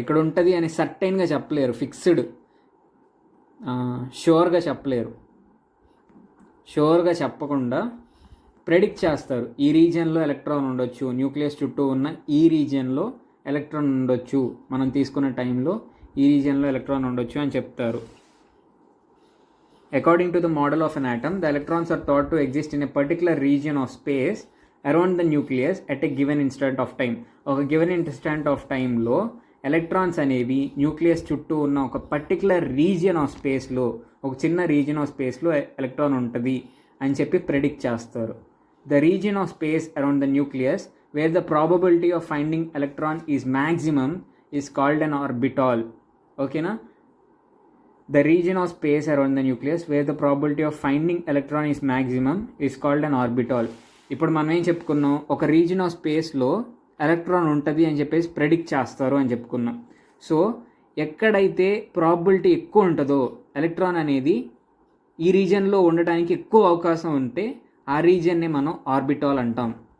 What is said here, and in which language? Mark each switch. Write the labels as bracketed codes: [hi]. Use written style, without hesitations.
[te] ఇక్కడ ఉంటుంది అని సర్టైన్గా చెప్పలేరు, ఫిక్స్డ్ షూర్గా చెప్పలేరు. షూర్గా చెప్పకుండా ప్రెడిక్ట్ చేస్తారు. ఈ రీజియన్లో ఎలక్ట్రాన్ ఉండొచ్చు, న్యూక్లియస్ చుట్టూ ఉన్న ఈ రీజియన్లో ఎలక్ట్రాన్ ఉండొచ్చు, మనం తీసుకున్న టైంలో ఈ రీజియన్లో ఎలక్ట్రాన్ ఉండొచ్చు అని చెప్తారు. [en] According to the model of an atom, the electrons are thought to exist in a particular region of space around the nucleus at a given instant of time. [te] ఒక గివెన్ ఇన్స్టెంట్ ఆఫ్ టైంలో electrons అనేవి nucleus చుట్టూ ఉన్న ఒక particular region of స్పేస్లో, ఒక చిన్న region of స్పేస్లో ఎలక్ట్రాన్ ఉంటుంది అని చెప్పి ప్రెడిక్ట్ చేస్తారు. [en] The region of space around the nucleus where the probability of finding electron is maximum is called an orbital. [te] ఓకేనా? [en] The region of space around the nucleus where the probability of finding electron is maximum is called an orbital. [te] ఇప్పుడు మనం ఏం చెప్పుకున్నాం, ఒక region of స్పేస్లో electron ఉంటుంది అని చెప్పేసి ప్రెడిక్ట్ చేస్తారు అని చెప్పుకున్నాం. సో ఎక్కడైతే ప్రాబిలిటీ ఎక్కువ ఉంటుందో ఎలక్ట్రాన్ అనేది ఈ రీజియన్లో ఉండడానికి ఎక్కువ అవకాశం ఉంటే ఆ రీజియన్ని మనం ఆర్బిటాల్ అంటాం.